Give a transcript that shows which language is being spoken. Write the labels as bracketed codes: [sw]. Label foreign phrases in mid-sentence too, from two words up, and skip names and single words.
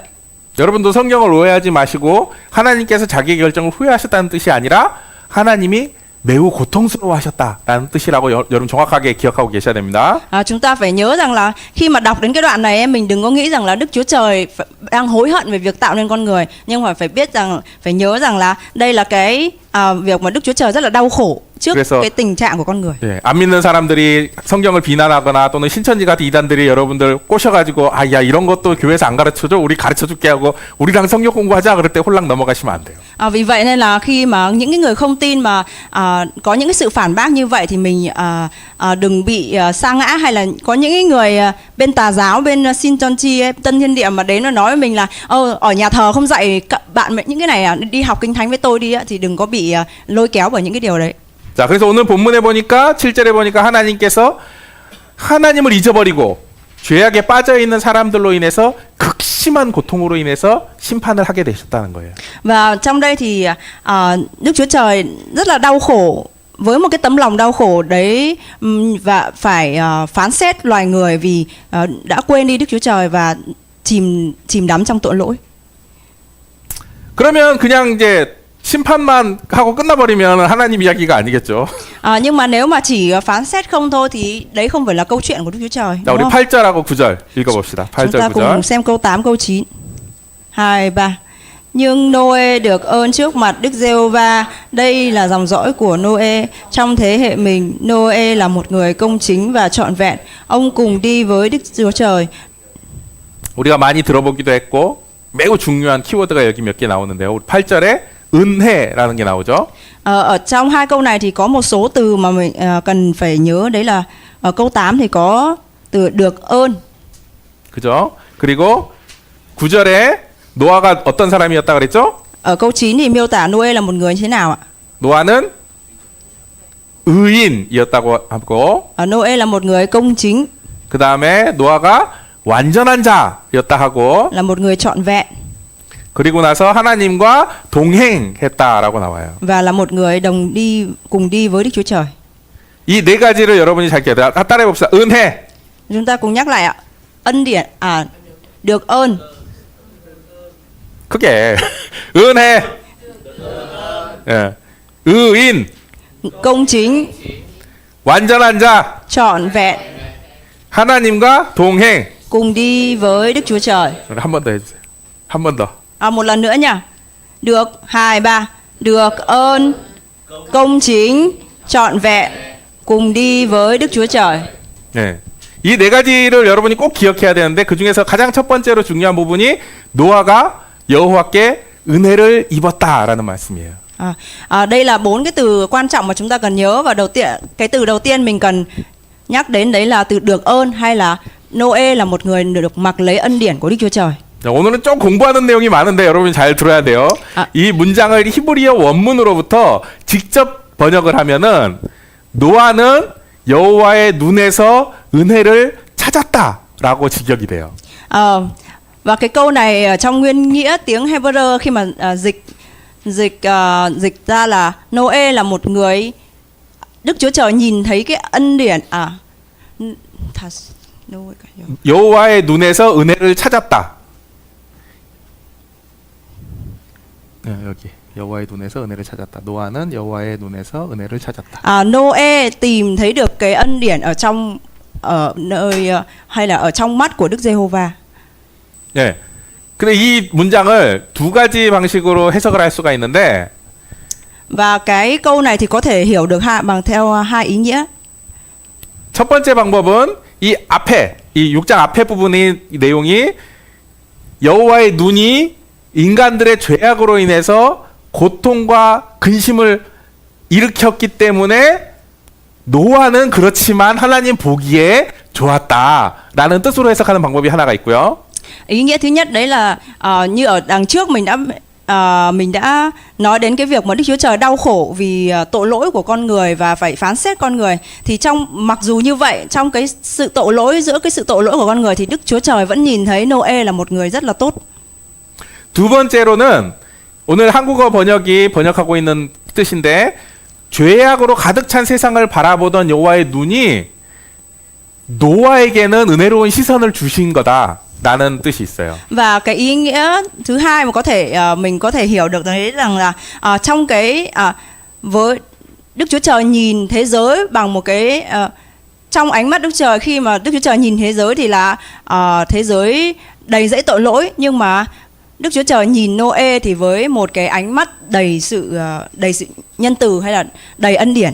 [ko] 여러분도 성경을 오해하지 마시고 하나님께서 자기의 결정을 후회하셨다는 뜻이 아니라 하나님이 매우 고통스러워하셨다라는 뜻이라고 여러분 정확하게 기억하고 계셔야 됩니다. [vi] Chúng ta phải nhớ rằng là khi mà đọc đến cái đoạn này mình đừng có nghĩ rằng là Đức Chúa Trời đang hối hận về việc tạo nên con người, nhưng mà phải biết rằng, phải nhớ rằng là đây là cái việc mà Đức Chúa Trời rất là đau khổ trước cái tình trạng của con người. [ko] 예, 안 믿는 사람들이 성경을 비난하거나 또는 신천지 같은 이단들이 여러분들 꼬셔가지고 야 이런 것도 교회에서 안 가르쳐줘, 우리 가르쳐줄게 하고 우리랑 성경 공부하자 그럴 때 홀랑 넘어가시면 안 돼요. [vi] Vì vậy nên là khi mà những cái người không tin mà có những cái sự phản bác như vậy thì mình đừng bị sa ngã, hay là có những cái người bên tà giáo, bên Shincheonji ấy, Tân Thiên Địa mà đến và nói với mình là ở nhà thờ không dạy bạn những cái này đi học kinh thánh với tôi đi, thì đừng có bị lôi kéo bởi những cái điều đấy. [ko] 자, 그래서 오늘 본문에 보니까 7절에 보니까 하나님께서 하나님을 잊어버리고 죄악에 빠져 있는 사람들로 인해서 극심한 고통으로 인해서 심판을 하게 되셨다는 거예요. [vi] Và trong đây thì Đức Chúa Trời rất là đau khổ, với một cái tấm lòng đau khổ đấy, và phải phán xét loài người vì đã quên đi Đức Chúa Trời và chìm đắm trong tội lỗi. [ko] 그러면 그냥 이제 심판만 하고 끝나버리면 하나님 이야기가 아니겠죠. [vi] Nhưng mà nếu mà chỉ phán xét không thôi thì đấy không phải là câu chuyện của Đức Chúa Trời. [ko] 자, 우리 8절하고 9절 읽어봅시다. [vi] Chúng [ko] 8절 [vi] ta [ko] 9절. [vi] cùng xem câu 8 câu 9. 2, 3. Nhưng Noe được ơn trước mặt Đức Giê-hô-va. Đây là dòng dõi của Noe. Trong thế hệ mình, Noe là một người công chính và trọn vẹn. Ông cùng đi với Đức Chúa Trời. [ko] 우리가 많이 들어보기도 했고 매우 중요한 키워드가 여기 몇 개 나오는데요. 우리 8절에 은혜라는 게 나오죠. [vi] Ở trong hai câu này thì có một số từ mà mình cần phải nhớ, đấy là ở câu 8 thì có từ được ơn. [ko] 그죠? 그리고 9절에 노아가 어떤 사람이었다 그랬죠? [vi] Ở câu 9 thì miêu tả Noe là một người như thế nào ạ? [ko] 노아는 의인이었다고 하고 [vi] Noe là một người công chính, [ko] 그 다음에 노아가 완전한 자였다 하고 [vi] là một người trọn vẹn, [ko] 그리고 나서 하나님과 동행했다라고 나와요. [vi] và là một người cùng đi với Đức Chúa Trời. [ko] 이 네 가지를 여러분이 잘 기억해야 돼요. 따라해 봅시다. 은혜. [vi] Chúng ta cùng nhắc lại ạ. Ân điển, được ơn. [ko] 크게. 은혜. 예. 의인. [vi] Công chính, [ko] 완전한 자. [vi] trọn vẹn, [ko] 하나님과 동행. [vi] cùng đi với Đức Chúa Trời. [ko] 한 번 더 해주세요. 한 번 더. [vi] Một lần nữa nha. Được, 2, 3. Được ơn, công chính, trọn vẹn, cùng đi với Đức Chúa Trời. [ko] 네. 이 네 가지를 여러분이 꼭 기억해야 되는데 그 중에서 가장 첫 번째로 중요한 부분이 노아가 여호와께 은혜를 입었다라는 말씀이에요. [vi] Đây là 4 cái từ quan trọng mà chúng ta cần nhớ, và cái từ đầu tiên mình cần nhắc đến đấy là từ được ơn, hay là Noe là một người được mặc lấy ân điển của Đức Chúa Trời. [ko] 자, 오늘은 좀 공부하는 내용이 많은데 여러분이 잘 들어야 돼요. 이 문장을 히브리어 원문으로부터 직접 번역을 하면은 노아는 여호와의 눈에서 은혜를 찾았다라고 직역이 돼요. [vi] Và cái câu này ở trong nguyên nghĩa tiếng Hebrew khi mà dịch ra là Noe là một người Đức Chúa Trời nhìn thấy cái ân điển [ko] 여호와의 눈에서 은혜를 찾았다. 네, 여기 여호와의 눈에서 은혜를 찾았다. 노아는 여호와의 눈에서 은혜를 찾았다. [vi] Noe tìm thấy được cái ân điển ở nơi hay là ở trong mắt của Đức Giê-hô-va. [ko] 네. 근데 이 문장을 두 가지 방식으로 해석을 할 수가 있는데 [vi] Và cái câu này thì có thể hiểu được bằng theo hai ý nghĩa. [ko] 첫 번째 방법은 이 앞에 이 6장 앞에 부분의 내용이 여호와의 눈이 인간들의 죄악으로 인해서 고통과 근심을 일으켰기 때문에 노아는 그렇지만 하나님 보기에 좋았다라는 뜻으로 해석하는 방법이 하나가 있고요. [vi] Ý nghĩa thứ nhất đấy là như ở đằng trước mình đã nói đến cái việc mà Đức Chúa Trời đau khổ vì tội lỗi của con người và phải phán xét con người, thì mặc dù như vậy, trong cái sự tội lỗi, giữa cái sự tội lỗi của con người thì Đức Chúa Trời vẫn nhìn thấy Noe là một người rất là tốt. [ko] 두 번째로는 오늘 한국어 번역이 번역하고 있는 뜻인데 죄악으로 가득 찬 세상을 바라보던 여호와의 눈이 노아에게는 은혜로운 시선을 주신 거다라는 뜻이 있어요. [vi] Và cái ý nghĩa thứ hai mà mình có thể hiểu được đấy rằng là trong cái với Đức Chúa Trời nhìn thế giới bằng một cái trong ánh mắt Đức Trời, khi mà Đức Chúa Trời nhìn thế giới thì là thế giới đầy dẫy tội lỗi, nhưng mà Đức Chúa Trời nhìn Noe thì với một cái ánh mắt đầy sự nhân từ hay là đầy ân điển.